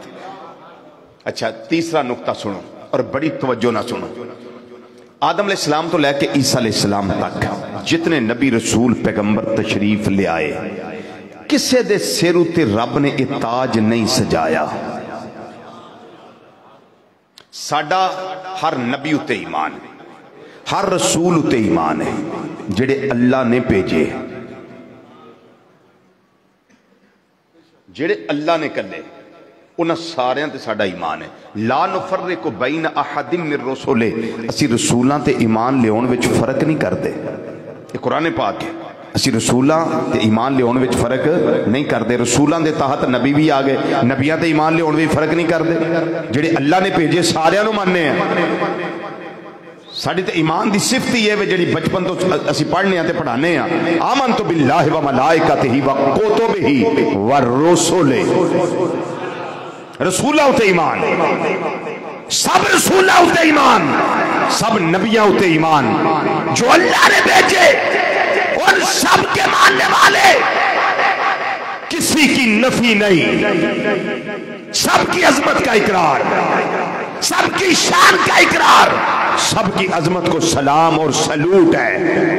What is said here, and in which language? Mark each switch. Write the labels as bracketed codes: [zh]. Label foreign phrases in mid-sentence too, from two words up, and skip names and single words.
[pa] اچھا تیسرا نقطہ سنو اور بڑی توجہ نہ سنو، آدم علیہ السلام تو لے کے عیسیٰ علیہ السلام تک جتنے نبی رسول پیغمبر تشریف لے آئے، کسے دے سر تے رب نے یہ تاج نہیں سجایا۔ ساڈا ہر نبی اتے ایمان ہے، ہر رسول اتے ایمان ہے جڑے اللہ نے بھیجے، جڑے اللہ نے کلے، انہاں سارے تے ساڈا ایمان ہے۔ [ar] لا نفرق بین احد من رسولے، [pa] اسی رسولاں تے ایمان لیون وچ فرق نہیں کرتے، یہ قرآن پاک ہے، اسی رسولاں تے ایمان لیون وچ فرق نہیں کرتے، رسولاں دے تحت نبی بھی آ گئے، نبیاں تے ایمان لیون وچ فرق نہیں کرتے، جڑے اللہ نے بھیجے سارے نو ماننے ہیں۔ ساڑی تے ایمان دی صفت ہی ہے جڑی بچپن تو اسی پڑھنے ہیں تے پڑھانے ہیں، [ar] آمنت باللہ و ملائکتہ و کتبہ و رسولہ، [pa] رسولہ تے ایمان، سب رسولہ ہوتے ایمان، سب نبیاں ہوتے ایمان، [ur] جو اللہ نے بھیجے اور سب کے ماننے والے، کسی کی نفی نہیں، سب کی عظمت کا اقرار، سب کی شان کا اقرار، سب کی عظمت کو سلام اور سلوٹ ہے۔